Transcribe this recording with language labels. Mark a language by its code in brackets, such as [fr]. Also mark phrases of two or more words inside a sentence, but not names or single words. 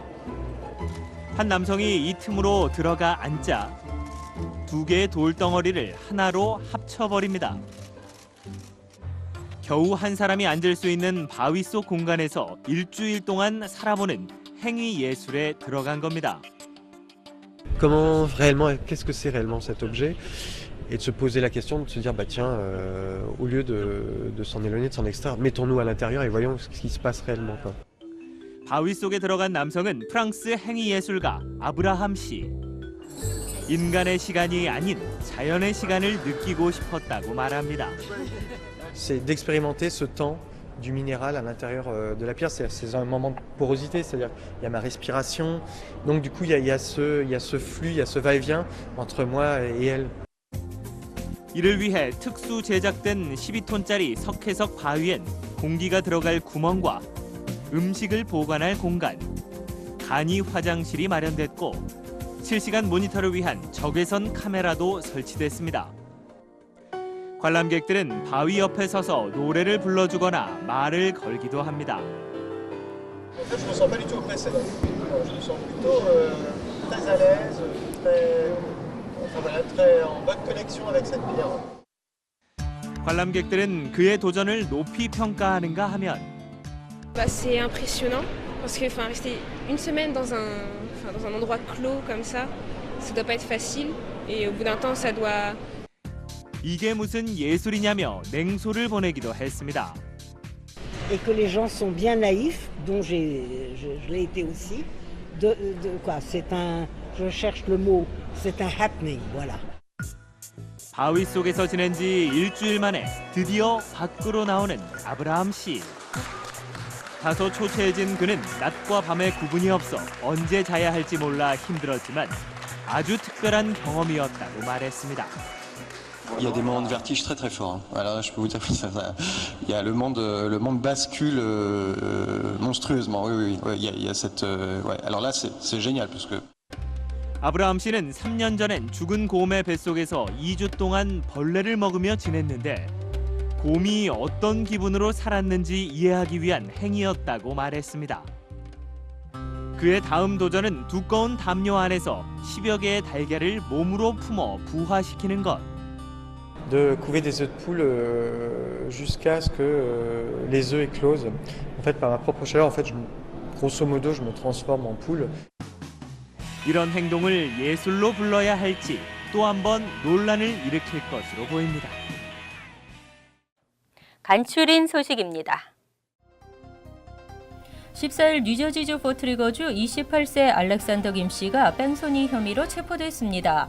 [ko] 한 남성이 이 틈으로 들어가 앉자 두 개의 돌덩어리를 하나로 합쳐버립니다. 겨우 한 사람이 앉을 수 있는 바위 속 공간에서 일주일 동안 살아보는 행위 예술에 들어간 겁니다. [fr] Comment réellement, qu'est-ce que c'est réellement cet objet? Et de se poser la question, de se dire, bah tiens, au lieu de s'en éloigner, de s'en extraire, mettons-nous à l'intérieur et voyons ce qui se passe réellement, quoi. [ko] 바위 속에 들어간 남성은 프랑스 행위예술가 아브라함 씨. 인간의 시간이 아닌 자연의 시간을 느끼고 싶었다고 말합니다. [fr] C'est d'expérimenter ce temps du minéral à l'intérieur de la pierre. C'est un moment de porosité, c'est-à-dire il y a ma respiration. Donc du coup, il y a ce flux, il y a ce va-et-vient entre moi et elle. [ko] 이를 위해 특수 제작된 12톤짜리 석회석 바위엔 공기가 들어갈 구멍과 음식을 보관할 공간, 간이 화장실이 마련됐고 실시간 모니터를 위한 적외선 카메라도 설치됐습니다. 관람객들은 바위 옆에 서서 노래를 불러주거나 말을 걸기도 합니다. [fr] Je me sens pas du tout oppressé. Je me sens plutôt très à l'aise, très en bonne connexion avec cette pierre. [ko] 관람객들은 그의 도전을 높이 평가하는가 하면 [fr] C'est impressionnant parce que rester une semaine dans un endroit clos comme ça doit pas être facile et au bout d'un temps ça doit. [ko] 이게 무슨 예술이냐며 냉소를 보내기도 했습니다. [fr] Et que les gens sont bien naïfs, dont je l'ai été aussi. Je cherche le mot, c'est un happening, voilà. [ko] 바위 속에서 지낸 지 일주일 만에 드디어 밖으로 나오는 아브라함 씨. 다소 초췌해진 그는 낮과 밤의 구분이 없어 언제 자야 할지 몰라 힘들었지만 아주 특별한 경험이었다고 말했습니다. [fr] Il y a des moments de vertige très très forts. Alors je peux vous dire que il y a le monde bascule monstrueusement. Oui, il y a cette. Ouais. Alors là, c'est génial parce que. [ko] 아브라함 씨는 3년 전엔 죽은 곰의 뱃속에서 2주 동안 벌레를 먹으며 지냈는데 곰이 어떤 기분으로 살았는지 이해하기 위한 행위였다고 말했습니다. 그의 다음 도전은 두꺼운 담요 안에서 10여 개의 달걀을 몸으로 품어 부화시키는 것. [fr] De couver des œufs de poule jusqu'à ce que les œufs éclosent. En fait, par ma propre chaleur, en fait, grosso modo, je me transforme en poule. [ko] 이런 행동을 예술로 불러야 할지 또 한 번 논란을 일으킬 것으로 보입니다. 간추린 소식입니다. 14일 뉴저지주 포트리거주 28세 알렉산더 김 씨가 뺑소니 혐의로 체포됐습니다.